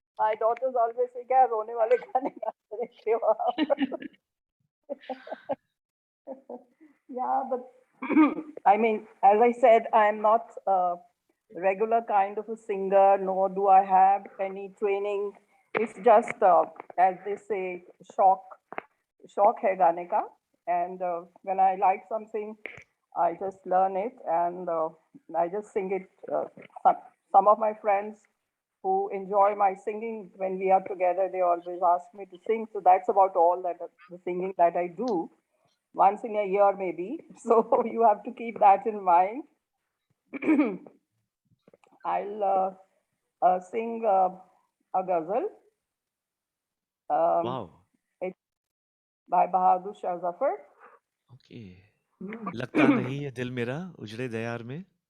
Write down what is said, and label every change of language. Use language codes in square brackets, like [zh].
[en] My daughters always say, [hi] "क्या रोने वाले गाने गाते रहते हो आप?" [en] Yeah, but I mean, as I said, I am not a regular kind of a singer, nor do I have any training. It's just, as they say, [hi] shock hai gaane ka. [en] And when I like something, I just learn it and I just sing it. Some of my friends who enjoy my singing when we are together, they always ask me to sing. So that's about all that the singing that I do. Once in a year, maybe. So you have to keep that in mind. I'll sing a ghazal. Wow. It's by Bahadur Shah Zafar. Okay. [hi] लगता नहीं है दिल मेरा उजड़े दयार में।